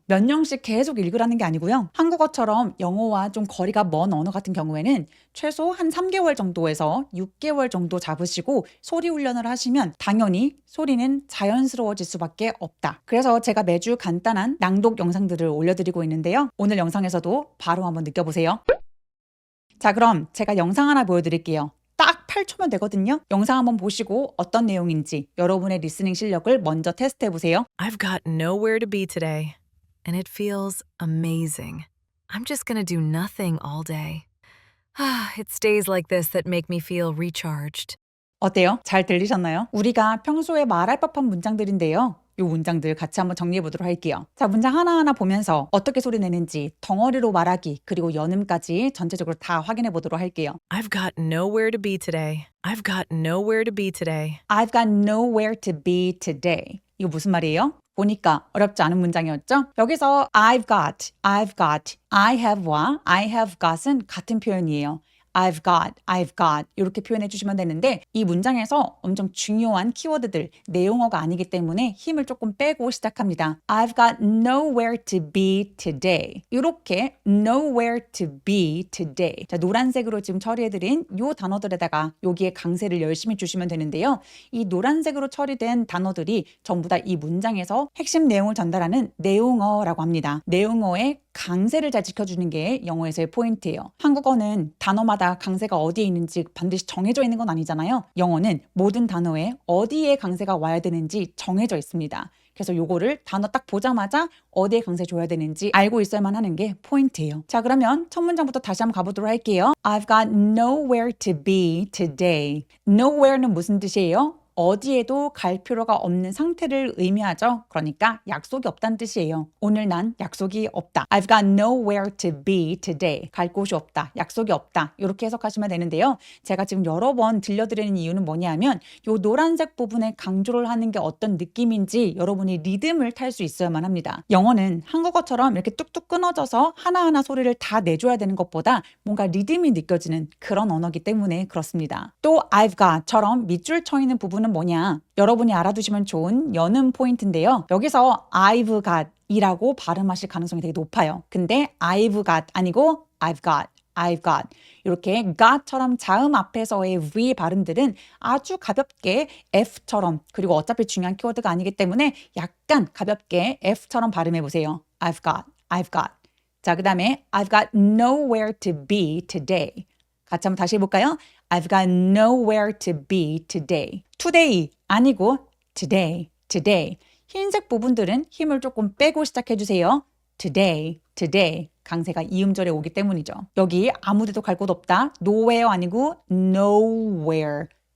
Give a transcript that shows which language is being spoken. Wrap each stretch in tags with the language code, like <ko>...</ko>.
<ko>몇 년씩 계속 읽으라는 게 아니고요. 한국어처럼 영어와 좀 거리가 먼 언어 같은 경우에는 최소 한 3개월 정도에서 6개월 정도 잡으시고 소리 훈련을 하시면 당연히 소리는 자연스러워질 수밖에 없다. 그래서 제가 매주 간단한 낭독 영상들을 올려드리고 있는데요. 오늘 영상에서도 바로 한번 느껴보세요. 자, 그럼 제가 영상 하나 보여드릴게요. 딱 8초면 되거든요. 영상 한번 보시고 어떤 내용인지 여러분의 리스닝 실력을 먼저 테스트해보세요.</ko> <en>I've got nowhere to be today, and it feels amazing. I'm just gonna do nothing all day. It's days like this that make me feel recharged.</en> <ko>어때요? 잘 들리셨나요? 우리가 평소에 말할 법한 문장들인데요. 이 문장들 같이 한번 정리해 보도록 할게요. 자, 문장 하나하나 보면서 어떻게 소리 내는지 덩어리로 말하기 그리고 연음까지 전체적으로 다 확인해 보도록 할게요.</ko> <en>I've got nowhere to be today. I've got nowhere to be today. I've got nowhere to be today.</en> <ko>이거 무슨 말이에요? 보니까 어렵지 않은 문장이었죠? 여기서 I've got, I have와 I have got은 같은 표현이에요.</ko> <en>I've got</en> <ko>이렇게 표현해 주시면 되는데 이 문장에서 엄청 중요한 키워드들, 내용어가 아니기 때문에 힘을 조금 빼고 시작합니다.</ko> <en>I've got nowhere to be today.</en> <ko>이렇게</ko> <en>nowhere to be today.</en> <ko>자, 노란색으로 지금 처리해드린 이 단어들에다가 여기에 강세를 열심히 주시면 되는데요. 이 노란색으로 처리된 단어들이 전부 다 이 문장에서 핵심 내용을 전달하는 내용어라고 합니다. 내용어의 강세를 잘 지켜주는 게 영어에서의 포인트예요. 한국어는 단어마다 강세가 어디에 있는지 반드시 정해져 있는 건 아니잖아요. 영어는 모든 단어에 어디에 강세가 와야 되는지 정해져 있습니다. 그래서 요거를 단어 딱 보자마자 어디에 강세 줘야 되는지 알고 있어야만 하는 게 포인트예요. 자, 그러면 첫 문장부터 다시 한번 가보도록 할게요.</ko> <en>I've got nowhere to be today.</en> <ko>Nowhere는 무슨 뜻이에요? 어디에도 갈 필요가 없는 상태를 의미하죠. 그러니까 약속이 없다는 뜻이에요. 오늘 난 약속이 없다.</ko> <en>I've got nowhere to be today.</en> <ko>갈 곳이 없다. 약속이 없다. 이렇게 해석하시면 되는데요. 제가 지금 여러 번 들려드리는 이유는 뭐냐면 이 노란색 부분에 강조를 하는 게 어떤 느낌인지 여러분이 리듬을 탈 수 있어야만 합니다. 영어는 한국어처럼 이렇게 뚝뚝 끊어져서 하나하나 소리를 다 내줘야 되는 것보다 뭔가 리듬이 느껴지는 그런 언어이기 때문에 그렇습니다. 또 I've got처럼 밑줄 쳐 있는 부분은 뭐냐? 여러분이 알아두시면 좋은 연음 포인트인데요. 여기서 I've got 이라고 발음하실 가능성이 되게 높아요. 근데</ko> <en>I've got</en> <ko>아니고 I've got 이렇게 got처럼 자음 앞에서의 V 발음들은 아주 가볍게 F처럼 그리고 어차피 중요한 키워드가 아니기 때문에 약간 가볍게 F처럼 발음해 보세요.</ko> <en>I've got</en> <ko>자, 그 다음에</ko> <en>I've got nowhere to be today.</en> <ko>같이 한번 다시 해볼까요?</ko> <en>I've got nowhere to be today. Today</en> <ko>아니고</ko> <en>today.</en> <ko>흰색 부분들은 힘을 조금 빼고 시작해주세요.</ko> <en>Today.</en> <ko>강세가 이음절에 오기 때문이죠. 여기 아무데도 갈 곳 없다.</ko> <en>Nowhere</en> <ko>아니고</ko> <en>nowhere.</en>